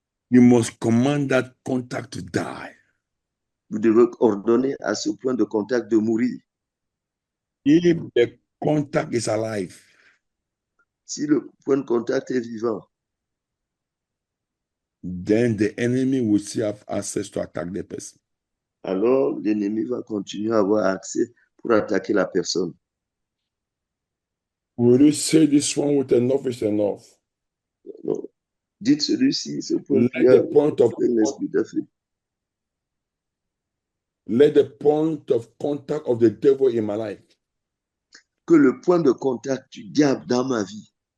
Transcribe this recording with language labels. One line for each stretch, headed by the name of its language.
English: You must command that contact to die.
French: Vous devez ordonner à ce point de contact de mourir.
English: If the contact is alive,
French: si le point de contact est vivant,
English: then the enemy will still have access to attack the person.
French: Alors l'ennemi va continuer à avoir accès pour attaquer la personne.
English: Will you say this one with enough is enough?
French: Non. Dites celui-ci, ce point
English: Let the point of let the point of contact of the devil in my life.
French: Que le point de contact du diable dans ma vie.